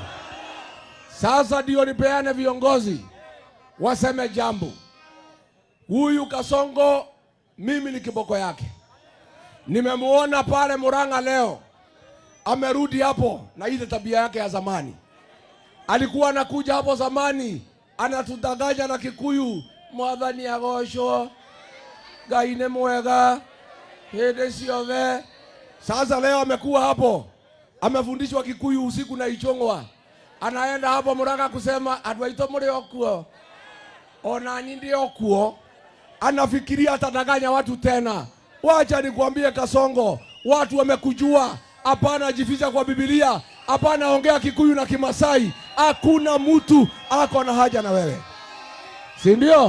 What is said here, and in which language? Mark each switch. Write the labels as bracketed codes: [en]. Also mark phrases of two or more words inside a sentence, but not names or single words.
[sw] Sasa ndio nipeane viongozi waseme jambo. Huyu Kasongo mimi ni kiboko yake. Nimemuona pale Murang'a leo. Amerudi hapo na ile tabia yake ya zamani. Alikuwa anakuja hapo zamani, anatudanganya na Kikuyu, [ki] mwathani agocwo, Ngai nĩ mwega, hĩndĩ ciothe. [sw] Sasa leo amekuwa hapo, amefundishwa Kikuyu usiku na Ichong'wa. Anaenda hapo Murang'a kusema [ki] andũ aitũ mũrĩ okuo, ona ni ndio okuo. [sw] Anafikiria atadanganya watu tena. Wacha nikwambie Kasongo, watu wamekujua. Hapana jificha kwa Biblia, hapana ongea Kikuyu na Kimasai. Hakuna mtu ako na haja na wewe, si ndio?